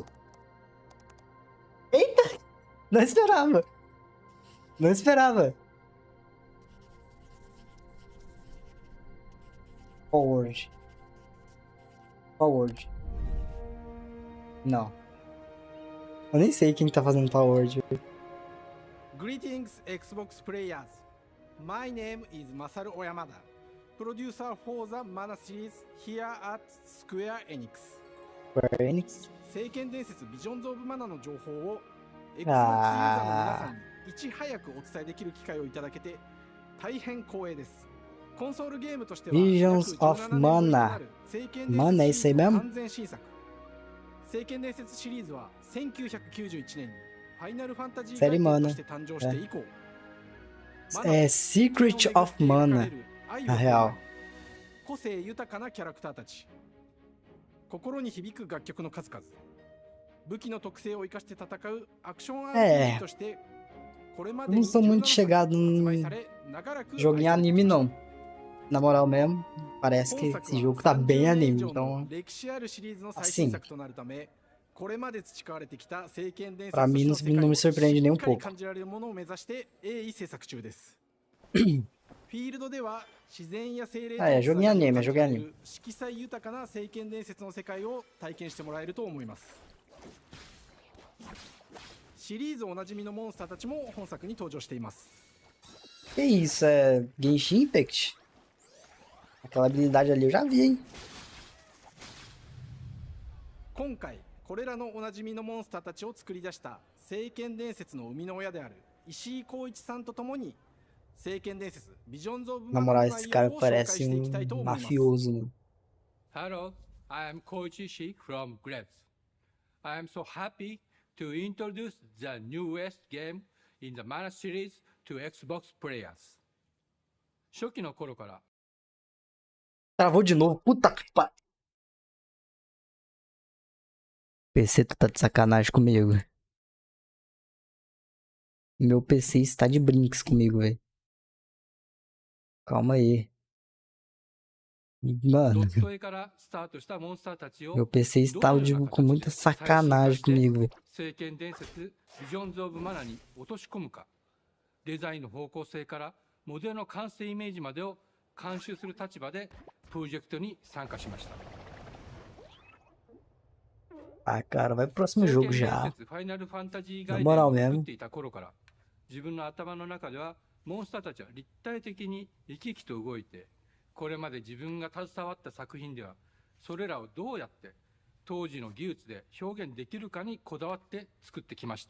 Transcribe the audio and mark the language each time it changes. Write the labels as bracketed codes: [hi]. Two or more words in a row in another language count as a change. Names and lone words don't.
[pt] Eita! Não esperava. Não esperava. Forward. Forward. Não. Eu nem sei quem tá fazendo Forward. [en] Greetings, Xbox players. My name is Masaru Oyamada, producer for the Mana series here at Square Enix. Square Enix? [ja] 聖剣伝説ビジョンズ・オブ・マナの情報を Xbox ユーザーの皆さんにいち早くお伝えできる機会をいただけて大変光栄です。コンソールゲームとしては [pt] Visions of Mana. Mana é isso aí mesmo? [ja] 完全新作。聖剣伝説シリーズは1991年にファイナルファンタジー概念として誕生して以降、 [pt] É Secret of Mana, na real. [ja] 個性豊かなキャラクターたち、心に響く楽曲の数々、武器の特性を生かして戦うアクション RPG として、これまで [pt] Não sou muito chegado em jogo em anime, não. Na moral mesmo, parece que esse jogo tá bem anime, então... [ja] 歴史あるシリーズの最新作となるため、これまで培われてきた聖剣伝説 [pt] Pra mim não me surpreende nem um [ja] しっかり [pt] pouco. [ja] 感じられるものを目指して鋭意制作中です。フィールドでは自然や精霊と [pt] jogo em anime, é jogo em anime. [ja] 色彩豊かな聖剣伝説の世界を体験してもらえると思います。シリーズおなじみのモンスターたちも本作に登場しています。 [pt] Que isso, é Genshin Impact? Aquela habilidade ali eu já vi, hein? [ja] 今回これらのおなじみのモンスターたちを作り出した聖剣伝説の生みの親である石井浩一さんとともに聖剣伝説ビジョンズ・オブ・ [pt] Na [ja] マナ [pt] moral, [ja] の内 [pt] esse [ja] 容 [pt] cara [ja] を紹介 [pt] parece [ja] していきたいと思います。 [pt] mafioso, né? [en] Hello, I am Koichi Ishii from Grabs. I am so happy to introduce the newest game in the Mana series to Xbox players. [ja] 初期の頃から [pt] Travou de novo. Puta que pariu. PC, tu tá de sacanagem comigo. Meu PC está de brinks comigo, velho. Calma aí. Mano. Meu PC está com muita sacanagem comigo, velho. [ja] 聖剣伝説ビジョンズ・オブ・マナに落とし込むか、デザインの方向性からモデルの完成イメージまでを監修する立場でプロジェクトに参加しました。 [pt] Ah, cara, vai pro próximo jogo já. [ja] ファイナルファンタジー [pt] Na [ja] ガイデン [pt] moral [ja] を作っ [pt] mesmo. [ja] ていた頃から自分の頭の中ではモンスターたちは立体的に生き生きと動いて、これまで自分が携わった作品ではそれらをどうやって当時の技術で表現できるかにこだわって作ってきました。